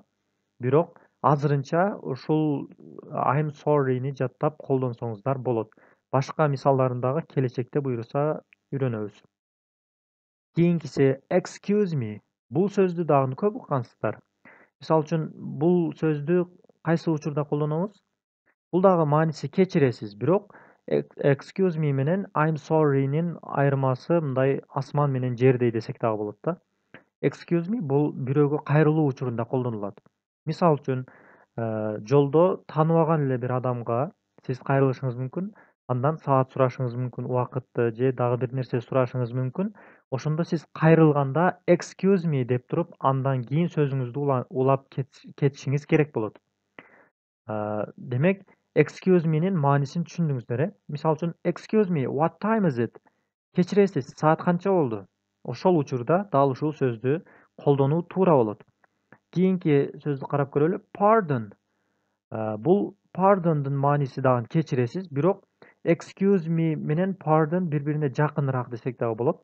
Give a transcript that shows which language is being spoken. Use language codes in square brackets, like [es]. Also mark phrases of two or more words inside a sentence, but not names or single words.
[ky] Бирок азырынча ушул [en] I'm sorry'ни [ky] жаттап колдонсоңуздар болот. Башка мисалдарын дагы келечекте буюрса үйрөнөбүз. Кийинкиси [en] excuse me. [ky] Бул сөздү дагы көп уккансыздар. Мисал үчүн бул сөздү кайсы учурда колдонобуз? Бул дагы мааниси кечиресиз, бирок [en] excuse me [ky] менен [en] I'm sorry'нин [ky] айырмасы мындай асман менен жердей десек дагы болот да. [en] Excuse me [ky] бул бирөөгө кайрылуу учурунда колдонулат. Мисал үчүн жолдо тааныбаган эле бир адамга сиз кайрылышыңыз мүмкүн, андан саат сурашыңыз мүмкүн, убакытты же дагы бир нерсе сурашыңыз мүмкүн. Ошондо сиз кайрылганда [en] excuse me [ky] деп туруп, андан кийин сөзүңүздү улап кетишиңиз керек болот. Демек, [en] excuse me'нин [ky] маанисин түшүндүңүздөр, э? Мисал үчүн [en] excuse me, what time is it? [ky] Кечиресиз, саат канча болду? Ошол учурда дал ушул сөздү колдонуу туура болот. Кийинки сөздү карап көрөлү. Pardon. Бул pardon'дун мааниси дагы кечиресиз, бирок [en] excuse me [ky] менен pardon бири-бирине жакыныраак десек дагы болот.